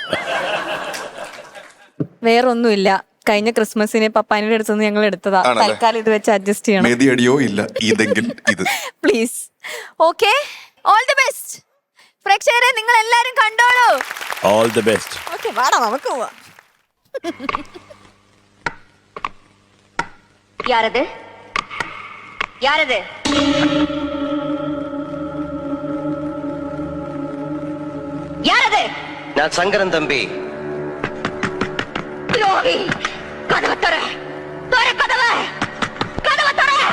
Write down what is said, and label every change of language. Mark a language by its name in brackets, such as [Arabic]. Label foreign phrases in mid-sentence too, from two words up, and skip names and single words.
[Malayalam] വേറൊന്നുമില്ല, കഴിഞ്ഞ ക്രിസ്മസിന് പപ്പാനിയുടെ അടുത്തുനിന്ന് ഞങ്ങൾ എടുത്തതാ. തൽക്കാലം ഇത് വെച്ച് അഡ്ജസ്റ്റ് ചെയ്യണം. മെതിയടിയോ ഇല്ല ഇതെങ്കിൽ ഇത് [English] Please. Okay, all the best. [Malayalam] പ്രേക്ഷകരെ, നിങ്ങൾ എല്ലാരും കണ്ടോളൂ. [English] All the best. [Malayalam] ഓക്കെ, വാടാ നമുക്ക് പോവാ. [Tamil] யாரது யாரது யாரது? நான் சங்கரன் தம்பி. யோகி, கதவை தர கதவை தர.